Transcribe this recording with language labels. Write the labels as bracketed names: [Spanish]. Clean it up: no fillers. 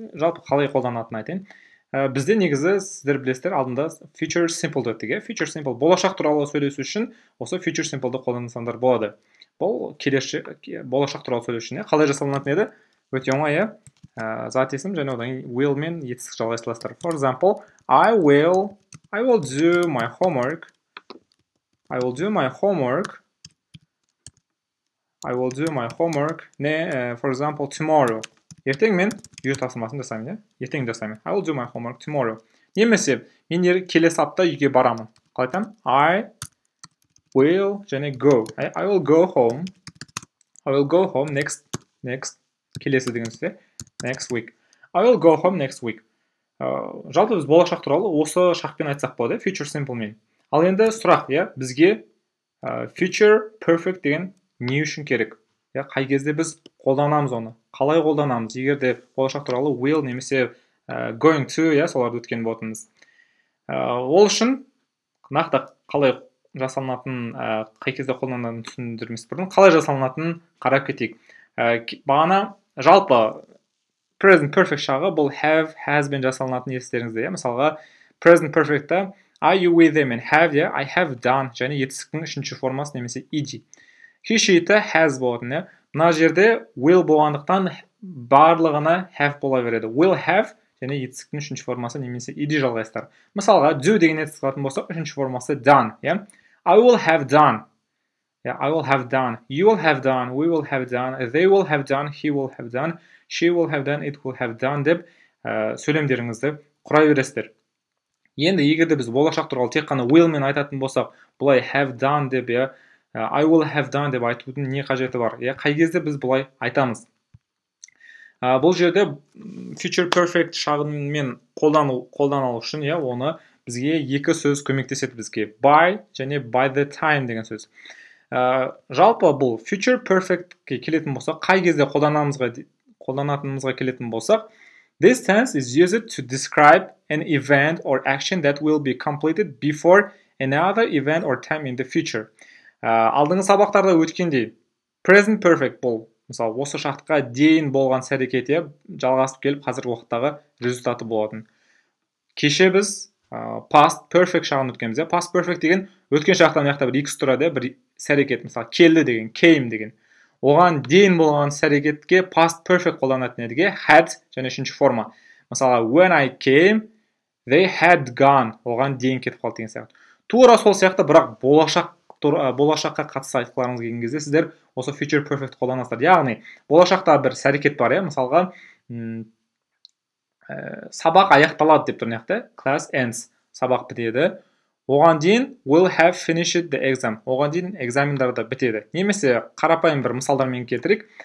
[Kazakh] Жалпы қалай қолданатынын айтайын. Бізде негізі сіздер білесіздер, алдында future simple дедік, иә. Future simple болашақ туралы сөйлесу үшін осы future simple'ды қолдансаңдар болады. Бұл болашақ туралы сөйлесу үшін, қалай жасалынатын еді? Өте оңай, иә. Зат есім және одан will мен етістік жалғастырасыздар. [English] For example, I will do my homework. I will do my homework. I will do my homework. For example, tomorrow. [Kazakh] Ертең мен үй тапсырмасын жасаймын, иә? Ертең жасаймын. [English] I will do my homework tomorrow. [Kazakh] Немесе мен келесі апта үйге барамын. Қалай айтамын? [English] I will және go. I will go home. I will go home next [Kazakh] келесі деген сөз, [English] next week. I will go home next week. [Kazakh] Жалпы біз болашақ туралы осы шақпен айтсақ болады, future simple мен. Ал енді сұрақ, иә, бізге future perfect деген не үшін керек? Қай кезде біз қолданамыз оны? Қалай қолданамыз? Егер де болашақ туралы will немесе going to, иә, соларды өткен болатынбыз. Ол үшін нақты қалай жасалынатын, қай кезде қолданатынын түсіндірмес бұрын, қалай жасалынатынын қарап кетейік. Бағана жалпы present perfect шағы бұл have, has бен жасалынатын естеріңізде, иә. Мысалға present perfect'та are you with them and have, иә, [English] I have done [Kazakh] және етістіктің үшінші формасы немесе ed. He-she-ті has болатын, иә. Мына жерде will болғандықтан барлығына have бола береді. Will have және етістіктің үшінші формасы немесе ed жалғайсыздар. Мысалға do деген етістік алатын болсақ, үшінші формасы done, иә. [English] I will have done. Yeah, I will have done. You will have done. We will have done. They will have done. He will have done. She will have done. It will have done [Kazakh] деп сөйлемдеріңізді құра бересіздер. Енді егерде біз болашақ туралы тек қана will мен айтатын болсақ, бұлай have done деп, I will have done деп айтудың не қажеті бар? Қай кезде біз бұлай айтамыз? Бұл жерде future perfect шағынмен қолданылу үшін, оны бізге екі сөз көмектеседі бізге. By және by the time деген сөз. Жалпы бұл future perfect'ке келетін болсақ, қай кезде қолданатынымызға келетін болсақ, [English] this tense is used to describe an event or action that will be completed before another event or time in the future. [Kazakh] Алдыңғы сабақтарда өткендей, present perfect бұл, мысалы, осы шақтқа дейін болған іс-әрекет жалғасып келіп, қазіргі уақыттағы результаты болатын. Кеше біз past perfect шағын өткенбіз, past perfect деген өткен шақтан бір X тұрады, бір іс-әрекет, мысалы, келді деген, came деген. Оған дейін болған іс-әрекетке past perfect қолданатын едіге had және үшінші форма. [English] Мысалы, when I came, they had gone. [Kazakh] Оған дейін кетіп қалды деген сияқты. Тура сол сияқты, бірақ болашаққа қатысты айтқыларыңыз келген кезде сіздер осы future perfect қолданасыздар. Яғни, болашақта бір іс-әрекет бар, мысалға, сабақ аяқталады деп тұрмын, [English] class ends, [Kazakh] сабақ бітеді. Оған дейін [English] will have finished the exam. [Kazakh] Оған дейін экзамендарды бітеді. Немесе қарапайым бір мысалдармен келтірейік.